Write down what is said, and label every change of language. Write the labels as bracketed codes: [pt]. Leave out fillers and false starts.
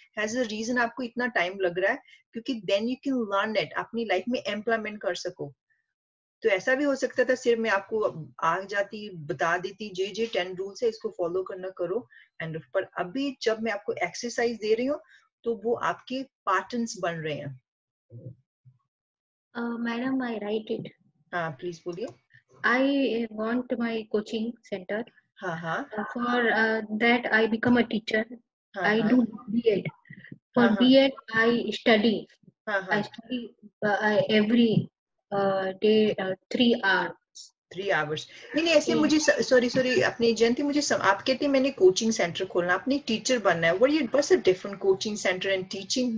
[en] has a reason [hi] आपको इतना time लग रहा है, क्योंकि [en] then you can learn it, [hi] अपनी लाइफ में इम्प्लीमेंट कर सको। तो ऐसा भी हो सकता था सिर्फ मैं आपको आ जाती बता देती जे 10 रूल्स है, इसको फॉलो करना करो एंड, पर अभी जब मैं आपको एक्सरसाइज दे रही हूँ तो वो आपके पैटर्न्स बन रहे हैं। [en] Madam, I write it. [hi] हाँ प्लीज बोलिए। [en] I want my coaching center. [hi] हाँ। [en] For that I become a teacher. [hi] हाँ, [en] I do B.Ed. For B.Ed I study. I study every day 3 hours. 3 hours। [hi] नहीं ऐसे मुझे सॉरी अपनी जयंती, मुझे आप कहते हैं मैंने कोचिंग सेंटर खोलना, अपनी टीचर बनना है। [en] what's the different coaching center and teaching?